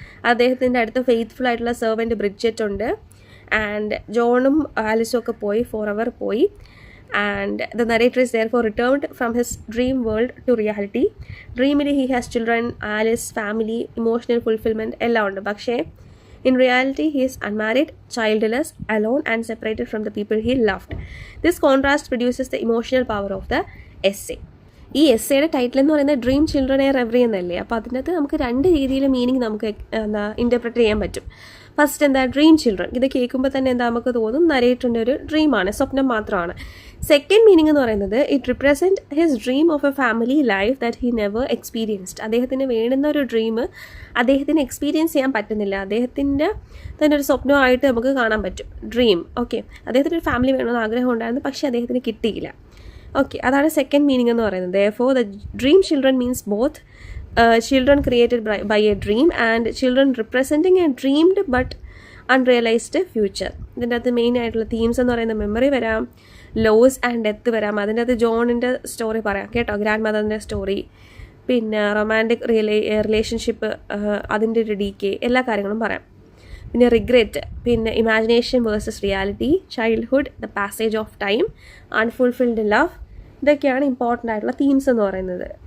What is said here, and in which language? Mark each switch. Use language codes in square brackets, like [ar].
[ml] അദ്ദേഹത്തിൻ്റെ അടുത്ത് ഫെയ്ത്ത്ഫുൾ ആയിട്ടുള്ള സെർവൻറ്റ് ബ്രിഡ്ജറ്റ് ഉണ്ട്. ആൻഡ് ജോണും ആലിസും ഒക്കെ പോയി, ഫോറെവർ പോയി. [en] And the narrator is therefore returned from his dream world to reality. [ml] ഡ്രീമിൽ [en] he has children, [ml] Alice, family, emotional fulfilment എല്ലാം ഉണ്ട്. [en] പക്ഷേ in reality he is unmarried, childless, alone and separated from the people he loved. This contrast produces the emotional power of the essay. [ml] ഈ എസ്സേയുടെ title എന്ന് പറയുന്നത് dream children air every എന്നല്ലേ. അപ്പോൾ അതിനകത്ത് നമുക്ക് രണ്ട് രീതിയിൽ മീനിങ് നമുക്ക് ഇൻ്റർപ്രറ്റ് ചെയ്യാൻ പറ്റും. ഫസ്റ്റ് എന്താ, ഡ്രീം ചിൽഡ്രൻ. ഇത് കേൾക്കുമ്പോൾ തന്നെ എന്താ നമുക്ക് തോന്നും നരേറ്ററിൻ്റെ ഒരു ഡ്രീമാണ്, സ്വപ്നം മാത്രമാണ്. [en] second meaning [ml] എന്ന് പറയുന്നത് [en] It represent his dream of a family life that he never experienced. [ml] അദ്ദേഹത്തിന് വേണ്ടുന്ന ഒരു ഡ്രീം അദ്ദേഹത്തിന് എക്സ്പീരിയൻസ് ചെയ്യാൻ പറ്റുന്നില്ല. അദ്ദേഹത്തിൻ്റെ തന്നെ ഒരു സ്വപ്നമായിട്ട് നമുക്ക് കാണാൻ പറ്റും ഡ്രീം. ഓക്കെ, അദ്ദേഹത്തിന് ഒരു ഫാമിലി വേണമെന്ന് ആഗ്രഹം ഉണ്ടായിരുന്നു, പക്ഷേ അദ്ദേഹത്തിന് കിട്ടിയില്ല. ഓക്കെ, അതാണ് സെക്കൻഡ് മീനിങ് എന്ന് പറയുന്നത്. [en] Therefore the dream children means both children created by a dream and children representing a dreamed but unrealised future. [ml] ഇതിൻ്റെ അകത്ത് മെയിൻ ആയിട്ടുള്ള തീംസ് എന്ന് പറയുന്നത് മെമ്മറി വരാം, ലോസ് ആൻഡ് ഡെത്ത് വരാം. അതിൻ്റെ അകത്ത് ജോണിൻ്റെ സ്റ്റോറി പറയാം കേട്ടോ, ഗ്രാൻഡ് മദറിൻ്റെ സ്റ്റോറി, പിന്നെ റൊമാൻറ്റിക് റിലേഷൻഷിപ്പ്, അതിൻ്റെ ഒരു ഡീക്കേ, എല്ലാ കാര്യങ്ങളും പറയാം. പിന്നെ റിഗ്രറ്റ്, പിന്നെ imagination versus reality, childhood, the passage of time, unfulfilled love, ഇതൊക്കെയാണ് ഇമ്പോർട്ടൻ്റ് ആയിട്ടുള്ള തീംസ് എന്ന് പറയുന്നത്.